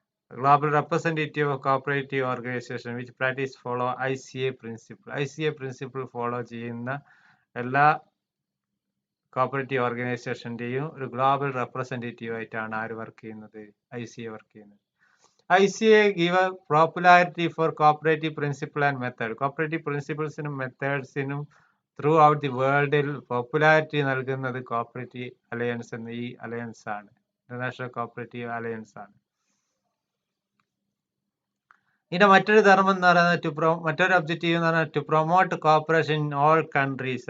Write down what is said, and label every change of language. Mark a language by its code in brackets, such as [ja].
[en] Global representative of cooperative organization which practice follow ICA principle. ICA principle follow [ml] ചെയ്യുന്ന എല്ലാ cooperative ഓർഗനൈസേഷന്റെയും ഒരു global representative ആയിട്ടാണ് ആര് work ചെയ്യുന്നത്, ICA വർക്ക് ചെയ്യുന്നത്. [en] ICA give a popularity for cooperative principle and method. [ml] Cooperative പ്രിൻസിപ്പിൾസിനും മെത്തേഡ്സിനും through out the വേൾഡിൽ popularity നൽകുന്നത് cooperative alliance എന്ന ഈ അലയൻസ് ആണ്, ഇന്റർനാഷണൽ കോപ്പറേറ്റീവ് അലയൻസ് ആണ്. ഇതിന്റെ മറ്റൊരു ധർമ്മം എന്ന് പറയുന്നത് മറ്റൊരു ഒബ്ജക്റ്റീവ് എന്ന് പറഞ്ഞാൽ [en] To promote cooperation in all countries.